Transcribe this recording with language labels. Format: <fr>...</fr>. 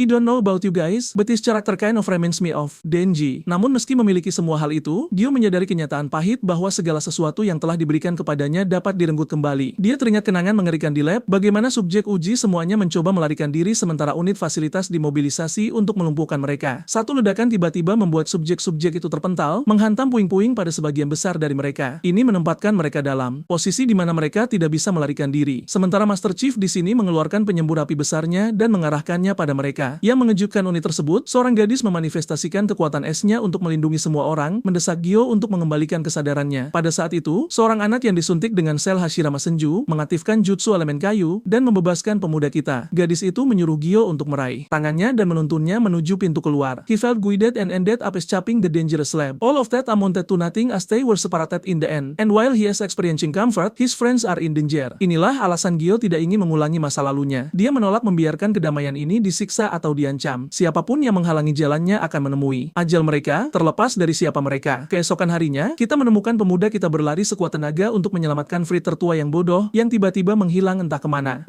<en>I don't know about you guys, but this character kind of reminds me of Denji.</en> <id>Namun meski memiliki semua hal itu, Gio menyadari kenyataan pahit bahwa segala sesuatu yang telah diberikan kepadanya dapat direnggut kembali. Dia teringat kenangan mengerikan di lab, bagaimana subjek uji semuanya mencoba melarikan diri sementara unit fasilitas dimobilisasi untuk melumpuhkan mereka. Satu ledakan tiba-tiba membuat subjek-subjek itu terpental, menghantam puing-puing pada sebagian besar dari mereka. Ini menempatkan mereka dalam posisi di mana mereka tidak bisa melarikan diri. Sementara Master Chief di sini mengeluarkan penyembur api besarnya dan mengarahkannya pada mereka. Yang mengejutkan unit tersebut, seorang gadis memanifestasikan kekuatan esnya untuk melindungi semua orang, mendesak Gio untuk mengembalikan kesadarannya. Pada saat itu, seorang anak yang disuntik dengan sel Hashirama Senju mengaktifkan jutsu elemen kayu dan membebaskan pemuda kita. Gadis itu menyuruh Gio untuk meraih tangannya dan menuntunnya menuju pintu keluar.</id> <en>He felt guided and ended up escaping the dangerous lab. All of that amounted to nothing as they were separated in the end. And while he is experiencing comfort, his friends are in danger.</en> <id>Inilah alasan Gio tidak ingin mengulangi masa lalunya. Dia menolak membiarkan kedamaian ini disiksa atau diancam. Siapapun yang menghalangi jalannya akan menemui ajal mereka, terlepas dari siapa mereka. Keesokan harinya, kita menemukan pemuda kita berlari sekuat tenaga untuk menyelamatkan Fritter tua yang bodoh, yang tiba-tiba menghilang entah kemana.</id>